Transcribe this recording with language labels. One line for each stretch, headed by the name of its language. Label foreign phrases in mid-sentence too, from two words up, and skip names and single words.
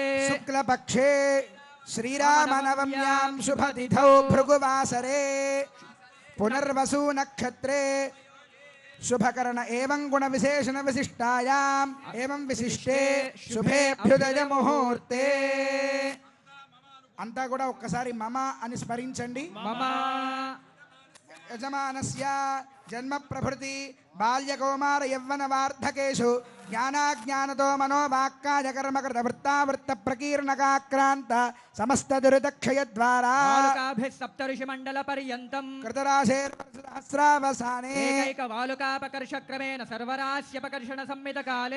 Sanskrit: शुक्लपक्षे श्रीरामनवम्यां शुभतिथौ भृगुवासरे पुनर्वसु नक्षत्रे शुभकर्ण एवं गुण विशेषण विशिष्टायाम् एवं विशिष्टे शुभेभ्युदय मुहूर्ते
Telugu: अंता కూడా ఒక్కసారి మమ అని స్మరించండి.
Sanskrit: మమ యజమానస్య జన్మ ప్రభృతి బాల్య కౌమార యవ్వన వార్ధకేషు ज्ञानाज्ञानतो मनोवाक्काय कर्मकृत वृत्तावृत्त प्रकीर्णकाक्रांत समस्त दुरितक्षय द्वारा वालुकाभिः सप्तऋषि मंडल पर्यन्तं कृतराशेर्सहस्रावसाने एकैक वालुकापकर्षक्रमेण सर्वराश्यपकर्षण संमित काले